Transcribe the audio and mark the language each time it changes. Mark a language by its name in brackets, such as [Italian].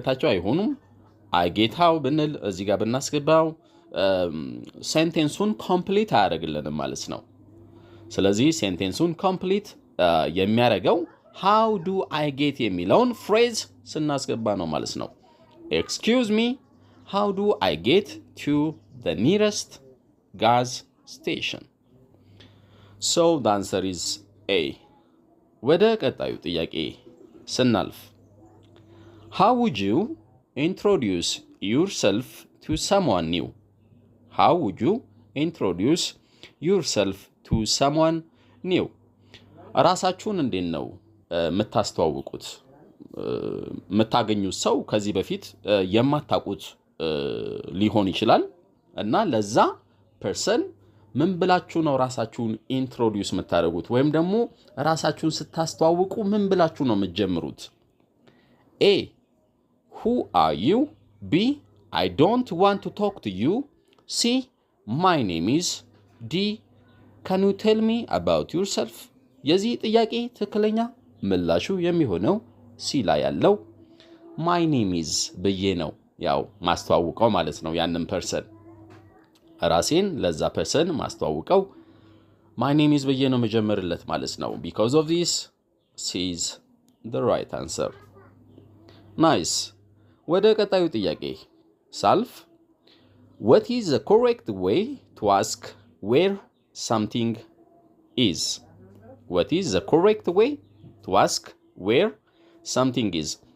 [Amharic] አይሆንም። I get how ብንል እዚህ ጋር ብናስገባው ሴንቴንሱን ኮምፕሊት አያደርግልንም ማለት ነው። ስለዚህ ሴንቴንሱን ኮምፕሊት የሚያደርገው how do I get የሚለውን ፍሬዝ ስናስገባ ነው ማለት ነው። [English] excuse me how do I get to the nearest gas station? So the answer is A. [Amharic] ወደ ቀጣዩ ጥያቄ ስናልፍ [English] how would you introduce yourself to someone new? how would you introduce yourself to someone new? [Amharic] ራሳችሁን እንዴት ነው የምታስተዋውቁት? የምታገኙት ሰው ከዚህ በፊት የማታውቁት ሊሆን ይችላል እና ለዛ ፐርሰን ምን ብላችሁ ነው ራሳችሁን ኢንትሮዲዩስ የምታደርጉት? ወይም ደግሞ ራሳችሁን ስታስተዋውቁ ምን ብላችሁ ነው የምትጀምሩት? [English] A Who are you? B I don't want to talk to you. C. My name is D. Can you tell me about yourself? [Amharic] የዚህ ጥያቄ ትክክለኛ ምላሹ የሚሆነው ሲ ላይ ያለው my name is ብዬ ነው ያው ማስተዋውቀው ማለት ነው። ያንን ፐርሰን ራሴን ለዛ ፐርሰን ማስተዋውቀው my name is ብዬ ነው መጀመርለት ማለት ነው። [English] because of this C is the right answer. nice. [Amharic] ወደ ቀጣዩ ጥያቄ ሳልፍ [English] what is the correct way to ask where something is? what is the correct way to ask where something is?